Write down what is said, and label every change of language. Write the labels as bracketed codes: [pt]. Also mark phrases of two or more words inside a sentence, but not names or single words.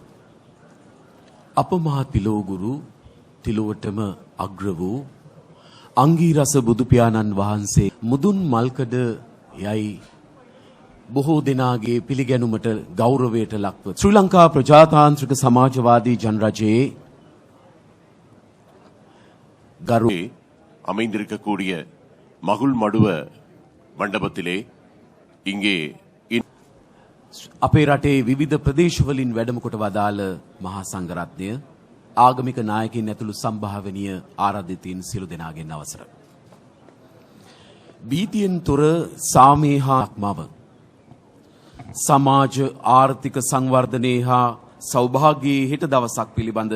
[si] අපමහා තිලෝගුරු තිලුවටම අග්‍ර වූ අංගීරස බුදු පියාණන් වහන්සේ මුදුන් මල්කඩ යයි බොහෝ දෙනාගේ පිළිගැනුමට ගෞරවයට ලක්ව ශ්‍රී ලංකා ප්‍රජාතාන්ත්‍රික සමාජවාදී ජනරජයේ [ta] கரு அமைந்திருக்கக்கூடிய மகுள் மடுவ மண்டபத்திலே இங்கே [si] අපේ රටේ විවිධ ප්‍රදේශවලින් වැඩම කොට වදාළ මහා සංඝරත්නය ආගමික නායකයින් ඇතුළු සම්භාවනීය ආරාධිතයින් සියලු දෙනාගෙන් අවසර. බීතියෙන් තොර සාමයේ හා අක්මව සමාජ ආර්ථික සංවර්ධනයේ හා සෞභාග්‍යයේ හෙට දවසක් පිළිබඳ